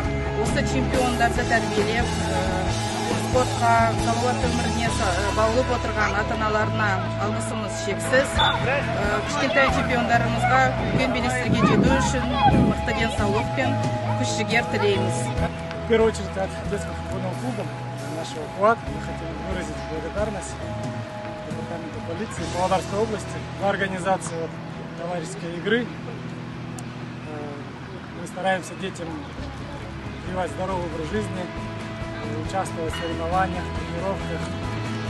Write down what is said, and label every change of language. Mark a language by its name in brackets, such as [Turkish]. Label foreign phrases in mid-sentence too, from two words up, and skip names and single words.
[Kazakh] Осы чемпиондарды тәрбиелеп, спортқа, салауатты өміріне баулып отырған ата-аналарына алғысымыз шексіз. Кішкентай чемпиондарымызға үлкен белестерге жету үшін мықты денсаулық пен күш-жігер тілейміз. [Russian] В первую очередь от детского футбольного клуба нашего УАД мы хотим выразить благодарность департаменту полиции Павлодарской области за организацию товарищеской игры. Мы стараемся детям прививать здоровый образ жизни, участвовать в соревнованиях, тренировках.